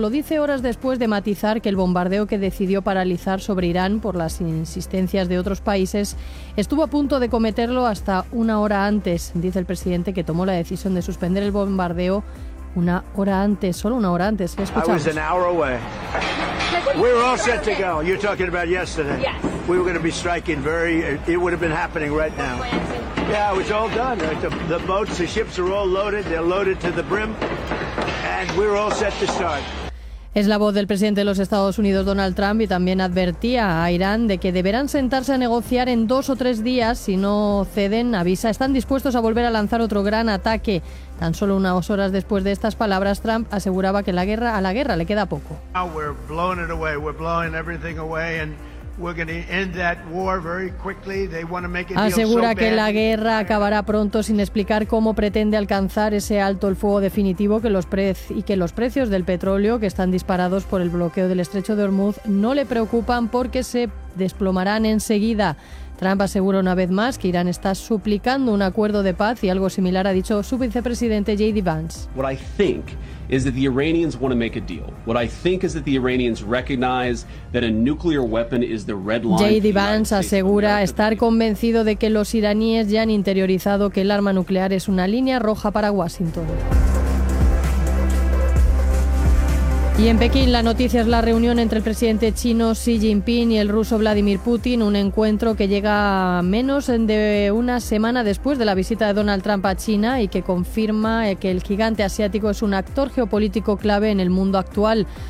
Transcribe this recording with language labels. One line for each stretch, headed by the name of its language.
Spanish: Lo dice horas después de matizar que el bombardeo que decidió paralizar sobre Irán por las insistencias de otros países estuvo a punto de cometerlo hasta una hora antes. Dice el presidente que tomó la decisión de suspender el bombardeo una hora antes, solo una hora antes. ¿Qué escuchamos?
English: I was an hour away. We're all set to go. You're talking about yesterday. Yes. We were going to be striking very, it would have been happening right now. Yeah, it was all done. The boats, the ships are all loaded, they're loaded to the brim, and we're all set to start.
Spanish: Es la voz del presidente de los Estados Unidos, Donald Trump, y también advertía a Irán de que deberán sentarse a negociar en dos o tres días. Si no ceden, avisa, están dispuestos a volver a lanzar otro gran ataque. Tan solo unas horas después de estas palabras, Trump aseguraba que a la guerra le queda poco.
English: We're blowing it away, we're blowing everything away, and we're going to end that war very quickly. They want to make it.
Spanish: Asegura que la guerra acabará pronto, sin explicar cómo pretende alcanzar ese alto el fuego definitivo, que los precios del petróleo, que están disparados por el bloqueo del estrecho de Hormuz, no le preocupan porque se desplomarán enseguida. Trump asegura una vez más que Irán está suplicando un acuerdo de paz, y algo similar ha dicho su vicepresidente J.D. Vance.
English: What I think is that the Iranians want to make a deal. What I think is that the Iranians recognize that a nuclear weapon is the red line.
Spanish: J.D. Vance asegura estar convencido de que los iraníes ya han interiorizado que el arma nuclear es una línea roja para Washington. Y en Pekín la noticia es la reunión entre el presidente chino Xi Jinping y el ruso Vladimir Putin, un encuentro que llega menos de una semana después de la visita de Donald Trump a China y que confirma que el gigante asiático es un actor geopolítico clave en el mundo actual.